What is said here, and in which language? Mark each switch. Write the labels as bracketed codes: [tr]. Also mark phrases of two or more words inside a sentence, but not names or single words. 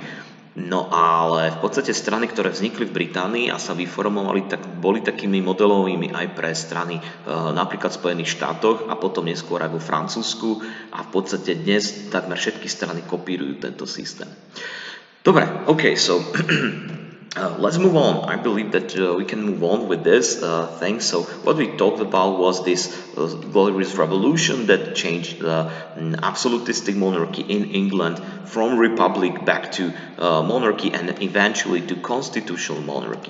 [sk] No ale v podstate strany, ktoré vznikli v Británii a sa vyformovali, tak boli takými modelovými aj pre strany napríklad v Spojených štátoch a potom neskôr aj vo Francúzsku a v podstate dnes takmer všetky strany kopírujú tento systém. Dobre, [en] so let's move on. I believe that we can move on with this thing. So what we talked about was this glorious revolution that changed the absolutistic monarchy in England from republic back to monarchy and eventually to constitutional monarchy.